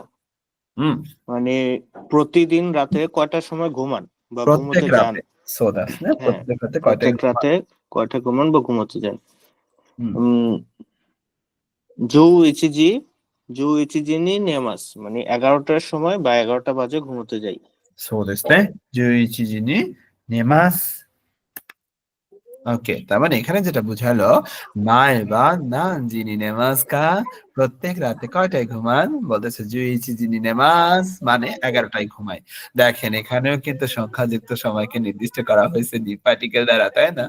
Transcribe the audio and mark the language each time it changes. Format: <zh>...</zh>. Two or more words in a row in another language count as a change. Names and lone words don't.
<bn>মানে প্রতিদিন রাতে কয়টার সময় ঘুমান বা প্রত্যেক ঘুমোতে যান? রাতে। সো দ্যাটস না, হ্যাঁ, প্রত্যেক রাতে কয়টায় প্রত্যেক রাতে কয়টা ঘুমান বা ঘুমোতে যান? হুম।</bn> <ja>十一時に寝ます,</ja> <bn>মানে 11টার সময় বা 11টা বাজে ঘুমোতে যাই।</bn> <ja>そうですね。11時に寝ます。</ja> <bn>ওকে, তার মানে এখানে যেটা বুঝালো, বা</bn> <ja>何時に寝ますか,</ja> <bn>প্রত্যেক রাতে কয়টায় ঘুমান? বলতেছে</bn> <ja>十一時に寝ます,</ja> <bn>মানে 11টায় ঘুমায়। দেখেন এখানেও কিন্তু সংখ্যাযুক্ত সময়কে নির্দিষ্ট করা হয়েছে নি পার্টিকেল দ্বারা, তাই না?</bn>